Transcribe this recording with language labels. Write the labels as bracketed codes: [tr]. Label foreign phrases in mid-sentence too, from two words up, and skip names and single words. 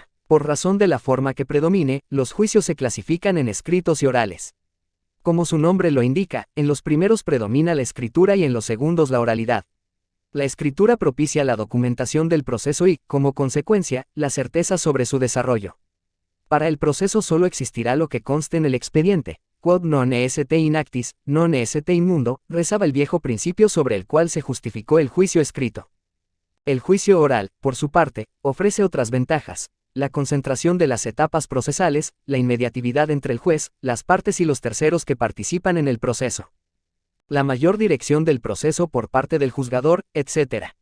[es] Por razón de la forma que predomine, los juicios se clasifican en escritos y orales. Como su nombre lo indica, en los primeros predomina la escritura y en los segundos la oralidad. La escritura propicia la documentación del proceso y, como consecuencia, la certeza sobre su desarrollo. Para el proceso solo existirá lo que conste en el expediente. [la] Quod non est in actis, non est in mundo, [es] rezaba el viejo principio sobre el cual se justificó el juicio escrito. El juicio oral, por su parte, ofrece otras ventajas: la concentración de las etapas procesales, la inmediatividad entre el juez, las partes y los terceros que participan en el proceso, la mayor dirección del proceso por parte del juzgador, etc.